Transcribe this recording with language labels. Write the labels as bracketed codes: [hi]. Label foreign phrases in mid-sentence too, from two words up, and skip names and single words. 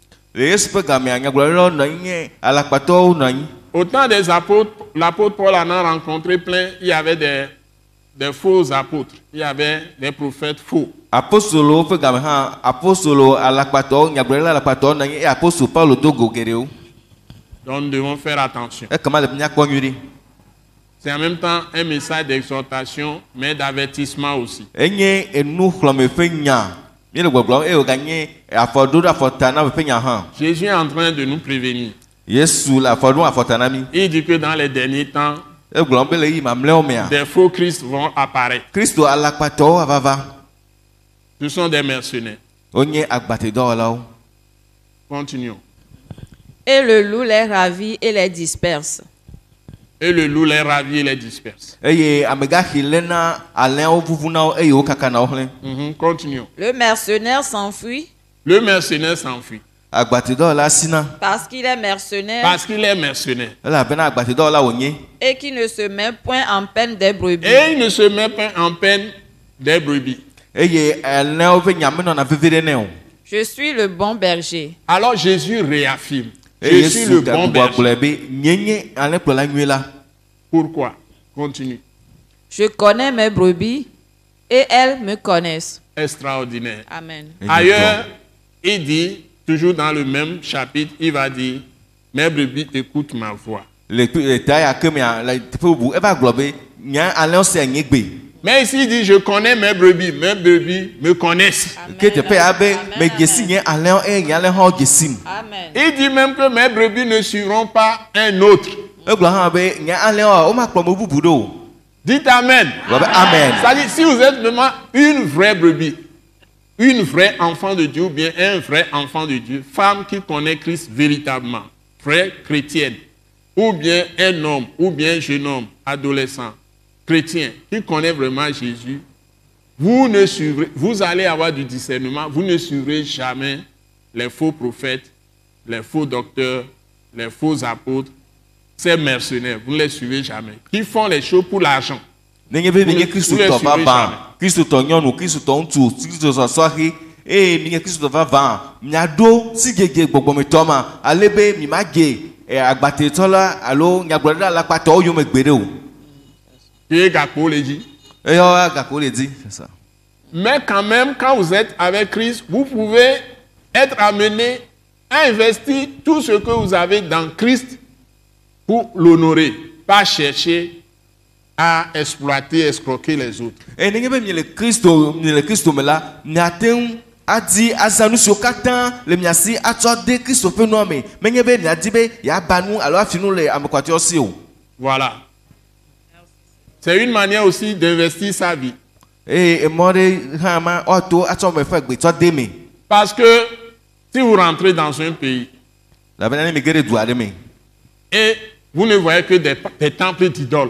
[fr] Au temps des apôtres, l'apôtre Paul en a rencontré plein, il y avait des faux apôtres, il y avait des prophètes faux. Donc nous devons faire attention. C'est en même temps un message d'exhortation, mais d'avertissement aussi. [ee] Enye enu xlɔme ƒe nya. Mi le gbɔgblɔm eye wòganye afɔɖoɖo afɔta na ƒe nya hã. [fr] Jésus est en train de nous prévenir. [ee] Yesu le afɔɖo afɔta na mi. [fr] Il dit que dans les derniers temps, [ee] Egblɔm be le yi mamlɛwo mea. [fr] des faux Christ vont apparaître. [ee] Kristo alakpatɔwo avava. [fr] Ce sont des mercenaires. [ee] Wonye agbatedɔwɔlawo. [fr] Continuons. Et le loup les ravit et les disperse. Et le loup les ravit et les disperse. [ee] Eye amegaxi lena alẽwo vuvuna wo eye wokaka na wo hlẽ. [fr] Continuons. Le mercenaire s'enfuit Le mercenaire s'enfuit [ee] Agbatedɔwɔla sina. [fr] parce qu'il est mercenaire parce qu'il est mercenaire. [ee] Elabena agbatedɔwɔla wònye. [fr] et qui ne se met point en peine des brebis. Et il ne se met pas en peine des brebis. [ee] Eye alẽwo ƒe nya menɔna vevi ɖe nɛ o. [fr] Je suis le bon berger. Alors Jésus réaffirme. Je [ee] Eye [fr] suis [ee] Yesu [fr] le bon [ee] gagblɔ [fr] berger. [ee] be nye alẽkplɔla nyui la. [fr] Pourquoi? Continue. Je connais mes brebis et elles me connaissent. Extraordinaire. Amen. Ailleurs, il dit, toujours dans le même chapitre, il va dire, mes brebis écoutent ma voix. [ee] Le ta ya ke mea le teƒe bubu eva gblɔ be nya alẽwo sea nye gbe. [fr] Mais ici, il dit, je connais mes brebis me connaissent. [ee] Ke teƒe ya be me dzesi nye alẽwo eye nye alẽ hã wo dzesim. Amen. [fr] Il dit même que mes brebis ne suivront pas un autre. [ee] Egblɔ hã be nye alẽwo womakplɔ me bubu ɖo o. [fr] Dites Amen. [ee] Gblɔ be amen. [fr] C'est-à-dire, si vous êtes vraiment une vraie brebis, une vraie enfant de Dieu, ou bien un vrai enfant de Dieu, femme qui connaît Christ véritablement, vraie chrétienne, ou bien un homme, ou bien un jeune homme, adolescent, chrétien, qui connaît vraiment Jésus, vous allez avoir du discernement, vous ne suivrez jamais les faux prophètes, les faux docteurs, les faux apôtres, ces mercenaires, vous ne les suivez jamais, qui font les choses pour l'argent. [ee] Nenye be mi nye kristotɔ vavã, kristotɔ nyɔnu, kristotɔ ŋutsu, kristotɔ sɔhɛ, eye mi nye kristotɔ vavã, miaɖo sigege gbɔgbɔmetɔ ma, ale be mi ma dze agbatetɔ la alo nyagblɔɖila alakpatɔwo yome gbe ɖe o. Qui est gakpo les dit. Eyɔ gako le di. [fr] Mais quand même, quand vous êtes avec Christ, vous pouvez être amené à investir tout ce que vous avez dans Christ pour l'honorer, pas chercher à exploiter, escroquer les autres. [ee] Et nenye be mi le Kristo me la, miate ŋu adi aza nu siwo katã le mia si atsɔ de Kristo ƒe nua me. Menye be miadi be yeaba nu alo afi nu le ame kpɔtɔewo si o. [fr] Voilà. C'est une manière aussi d'investir sa vie. [ee] Eye emɔ ɖe hã ma woato atsɔ me ƒe gbetsɔ de me. [fr] Parce que si vous rentrez dans un pays [ee] Labena ne mi ge ɖe du aɖe me. [fr] et vous ne voyez que des temples d'idoles,